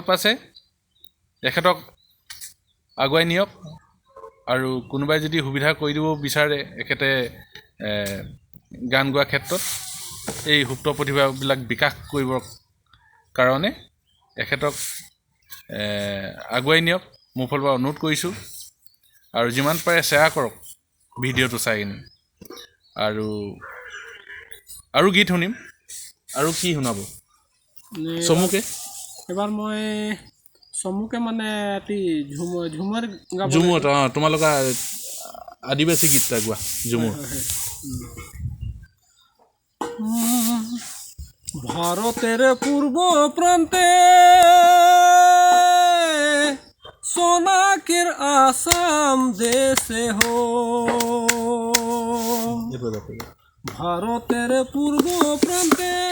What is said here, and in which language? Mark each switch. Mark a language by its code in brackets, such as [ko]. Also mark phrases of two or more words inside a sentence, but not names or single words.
[as] পাইছে এখেতক আগুৱাই নিয়ক আৰু কোনোবাই যদি সুবিধা কৰি দিব বিচাৰে এখেতে গান গোৱা ক্ষেত্ৰত এই সুপ্ত প্ৰতিভাবিলাক বিকাশ কৰিবৰ কাৰণে এখেতক আগুৱাই নিয়ক মোৰ ফালৰ পৰা অনুৰোধ কৰিছোঁ আৰু যিমান পাৰে শ্বেয়াৰ কৰক ভিডিঅ'টো চাই কিনে আৰু গীত শুনিম আৰু কি শুনাব চমুকে এবাৰ মই চমুকে মানে এটি ঝুমৰ গাব ঝুমুৰত তোমালোকৰ আদিবাসী গীত এটা গোৱা ঝুমুৰ [bn] ভারতের পূর্ব প্রান্তে সোনাকের আসাম দেশে হো ভারতের পূর্ব প্রান্তে